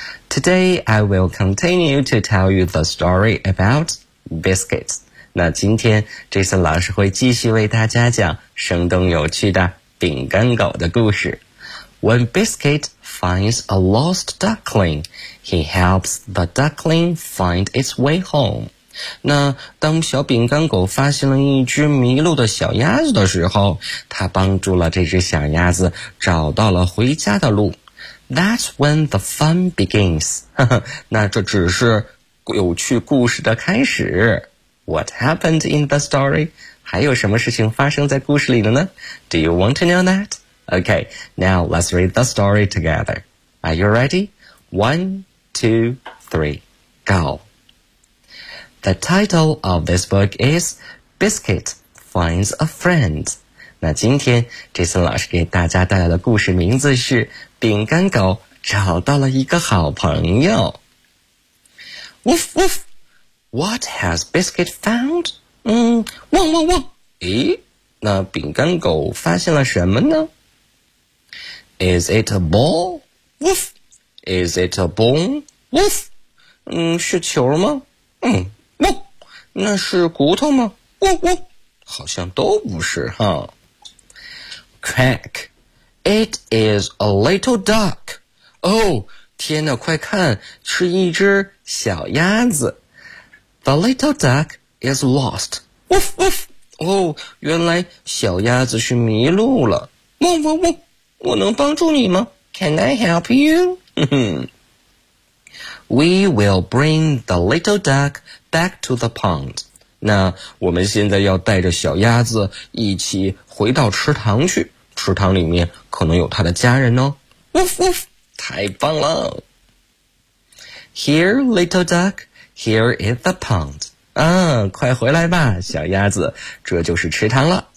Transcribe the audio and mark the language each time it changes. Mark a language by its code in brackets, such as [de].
[en] Today, I will continue to tell you the story about biscuits. [zh] 那今天 Jason 老师会继续为大家讲生动有趣的饼干狗的故事。 [en] When Biscuit finds a lost duckling, he helps the duckling find its way home. [zh] 那当小饼干狗发现了一只迷路的小鸭子的时候，他帮助了这只小鸭子找到了回家的路。 [en] That's when the fun begins. [zh] 那这只是有趣故事的开始。 [en] What happened in the story? [zh] 还有什么事情发生在故事里了呢？ [en] Do you want to know that? Okay, now let's read the story together. Are you ready? 1, 2, 3, go. The title of this book is Biscuit Finds a Friend. [zh] 那今天 Jason 老师给大家带来的故事名字是饼干狗找到了一个好朋友。 [en] Woof, woof. What has Biscuit found? [zh] 汪汪汪。咦，那饼干狗发现了什么呢？ [en] Is it a ball? Woof! Is it a bone? [zh] Woof! 是球吗？ [en] woof! [zh] 那是骨头吗？ [en] woof! [zh] 好像都不是哈。 [en] Crack! It is a little duck! Oh! [zh] 天哪，快看，是一只小鸭子。 [en] The little duck is lost. Woof! Woof! [zh] 哦，原来小鸭子是迷路了。 [en] woof! Woof! Woof! [zh] 我能帮助你吗？ [en] Can I help you? We will bring the little duck back to the pond. [zh] 那我们现在要带着小鸭子一起回到池塘去，池塘里面可能有它的家人哦。 [en] Woof woof! [zh] 太棒了。 [en] Here, little duck, here is the pond. [zh] 啊，快回来吧，小鸭子，这就是池塘了。